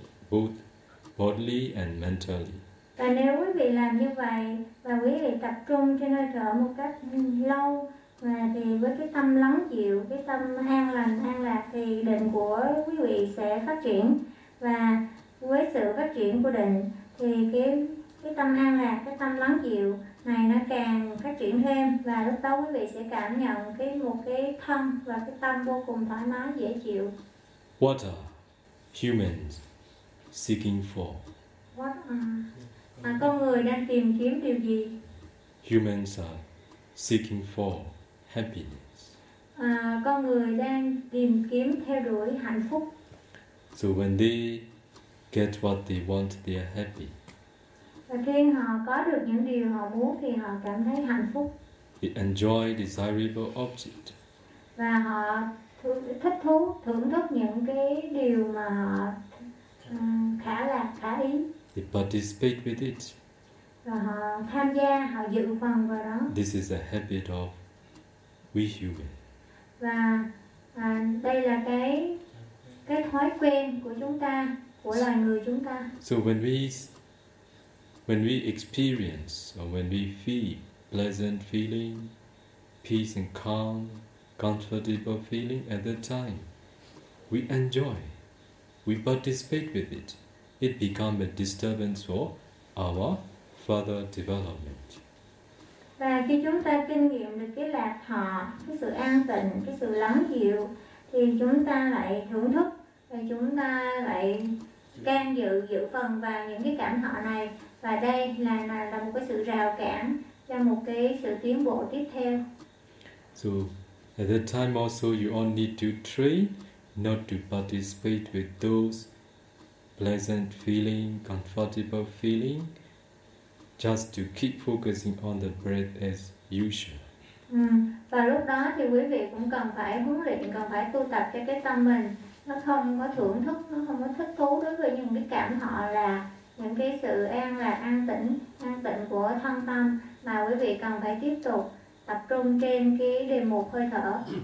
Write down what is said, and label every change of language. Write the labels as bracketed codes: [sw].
[en] Both bodily and mentally. [vi] Và nếu quý vị làm như vậy và quý vị tập trung trên hơi thở một cách lâu, và thì với cái tâm lắng chịu, cái tâm an lành, an lạc, thì định của quý vị sẽ phát triển. Và với sự phát triển của định thì cái tâm an lạc, cái tâm lắng dịu này nó càng phát triển thêm, và lúc đó quý vị sẽ cảm nhận một cái thân và cái tâm vô cùng thoải mái, dễ chịu. [en] What are humans seeking for? What are [vi] con người đang tìm kiếm điều gì? [en] Humans are seeking for happiness. [vi] Con người đang tìm kiếm theo đuổi hạnh phúc. [en] So when they get what they want, they are happy. [vi] Và khi họ có được những điều họ muốn thì họ cảm thấy hạnh phúc. [en] They enjoy desirable object. [vi] Và họ thích thú, thưởng thức những cái điều mà họ khả lạc, khả ý. [en] They participate with it. [vi] Và họ tham gia, họ dự phần vào đó. [en] This is a habit of we human. [vi] Và đây là cái thói quen của chúng ta, của loài người chúng ta. [en] So when we experience or when we feel pleasant feeling, peace and calm, comfortable feeling at that time, we enjoy, we participate with it. It becomes a disturbance for our further development. [vi] Và khi chúng ta kinh nghiệm được cái lạc thọ, cái sự an tịnh, cái sự lắng dịu, thì chúng ta lại thưởng thức và chúng ta lại can dự giữ phần vào những cái cảm thọ này. Và đây là một cái sự rào cản cho một cái sự tiến bộ tiếp theo. [en] So, at that time also you all need to train not to participate with those pleasant feeling, comfortable feeling, just to keep focusing on the breath as usual. [vi] Và lúc đó thì quý vị cũng cần phải huấn luyện, cần phải tu tập cho cái tâm mình nó không có thưởng thức, nó không có thích thú đối với những cái cảm thọ là những cái sự an lạc, an tĩnh của thân tâm, mà quý vị cần phải tiếp tục tập trung trên cái đề mục hơi thở.